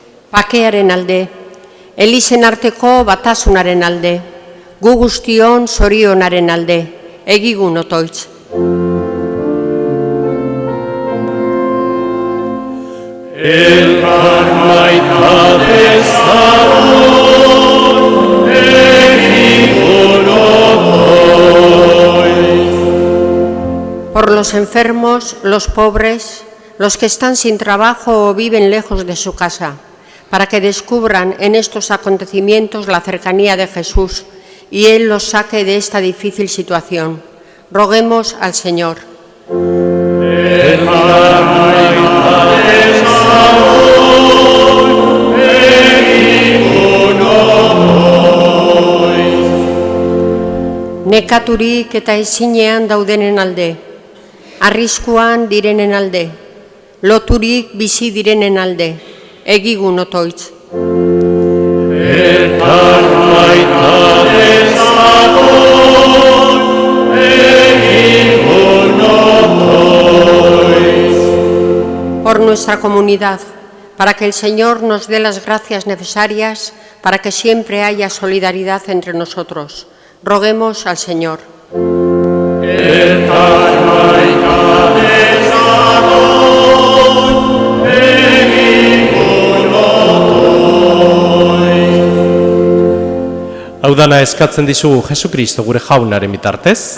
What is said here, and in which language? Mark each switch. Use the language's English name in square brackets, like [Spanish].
[Basque] Pakearen alde, Elizen arteko batasunaren alde, gu guztion zorionaren alde, egigun otoitz. Elkar maita dezagun, egigun otoitz. [Spanish] Por los enfermos, los pobres, los que están sin trabajo o viven lejos de su casa, para que descubran en estos acontecimientos la cercanía de Jesús y Él los saque de esta difícil situación. Roguemos al Señor. [Basque] Nekaturik eta ezinean daudenen alde, arriskuan direnen alde, loturik bizi direnen alde, egigun otoitz. Elkar maita dezagun, egigun otoitz. [Spanish] Por nuestra comunidad, para que el Señor nos dé las gracias necesarias para que siempre haya solidaridad entre nosotros. Roguemos al Señor. [Basque] Elkar maita dezagun, egigun otoitz. Hau dana eskatzen dizugu Jesukristo gure jaunaren bitartez.